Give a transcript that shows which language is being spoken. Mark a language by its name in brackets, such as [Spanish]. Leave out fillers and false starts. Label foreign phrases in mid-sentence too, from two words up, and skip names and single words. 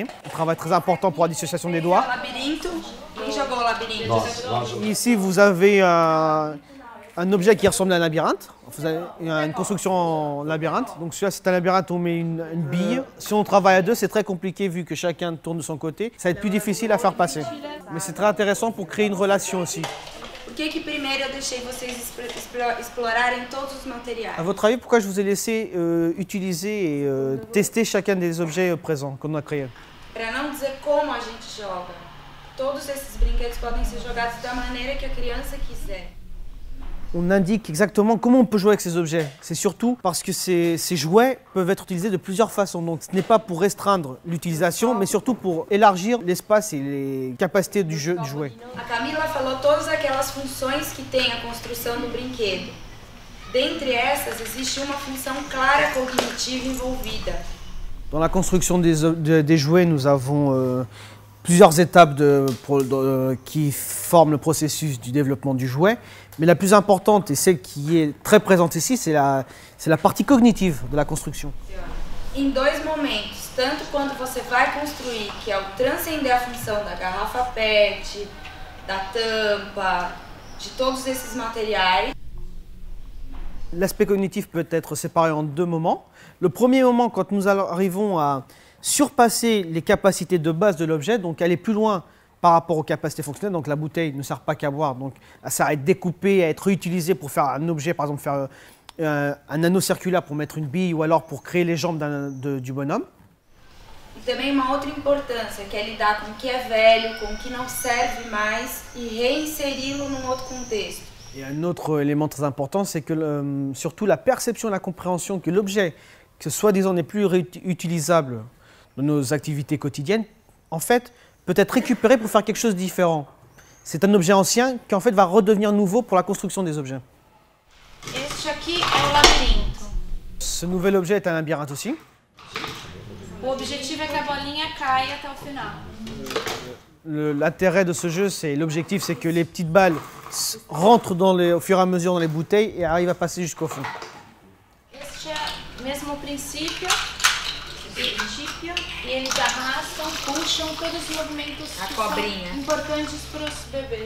[French] Un travail très important pour la dissociation des doigts. [Portuguese] Labirinto. Quem jogou o labirinto? [French] Ici, vous avez un objet qui ressemble à un labyrinthe. Vous avez une construction en labyrinthe. Donc celui-là, c'est un labyrinthe où on met une bille. Si on travaille à deux, c'est très compliqué vu que chacun tourne de son côté. Ça va être plus difficile à faire passer. Mais c'est très intéressant pour créer une relation aussi. [Portuguese] que primeiro eu deixei vocês explorarem todos os materiais? [French] À votre avis, pourquoi je vous ai laissé utiliser et tester chacun des objets présents qu'on a créés? [Portuguese] Para não dizer como a gente joga. Todos esses brinquedos podem ser jogados da maneira que a criança quiser. [French] On indique exactement comment on peut jouer avec ces objets. C'est surtout parce que ces jouets peuvent être utilisés de plusieurs façons. Donc ce n'est pas pour restreindre l'utilisation, mais surtout pour élargir l'espace et les capacités du jouet. [Portuguese] A Camila falou todas aquelas funções que tem a construção do brinquedo. Dentre essas, existe uma função clara cognitiva envolvida. [French] Dans la construction des jouets, nous avons plusieurs étapes qui forment le processus du développement du jouet. Mais la plus importante et celle qui est très présente ici, c'est la partie cognitive de la construction. [Portuguese] Em dois momentos, tanto quando você vai construir, que é o transcender a função da garrafa PET, da tampa, de todos esses materiais. [French] L'aspect cognitif peut être séparé en deux moments. Le premier moment, quand nous arrivons à surpasser les capacités de base de l'objet, donc aller plus loin par rapport aux capacités fonctionnelles. Donc la bouteille ne sert pas qu'à boire, donc elle sert à être découpée, à être réutilisée pour faire un objet, par exemple faire un anneau circulaire pour mettre une bille ou alors pour créer les jambes du bonhomme. [Portuguese] E também uma outra importância, que é lidar com o que é velho, com o que não serve mais e reinseri-lo num outro contexto. [French] Et un autre élément très important, c'est que surtout la perception et la compréhension que l'objet, que soi-disant n'est plus utilisable dans nos activités quotidiennes, en fait, peut être récupéré pour faire quelque chose de différent. C'est un objet ancien qui en fait va redevenir nouveau pour la construction des objets. [Portuguese] Este aqui é o labirinto. [French] Ce nouvel objet est un labyrinthe aussi. [Portuguese] O objetivo é que a bolinha caia até o final. [French] L'intérêt de ce jeu, l'objectif, c'est que les petites balles rentrent au fur et à mesure dans les bouteilles et arrivent à passer jusqu'au fond. [Portuguese] Este é o mesmo princípio. E eles arrastam, puxam todos os movimentos que são importantes para os bebês.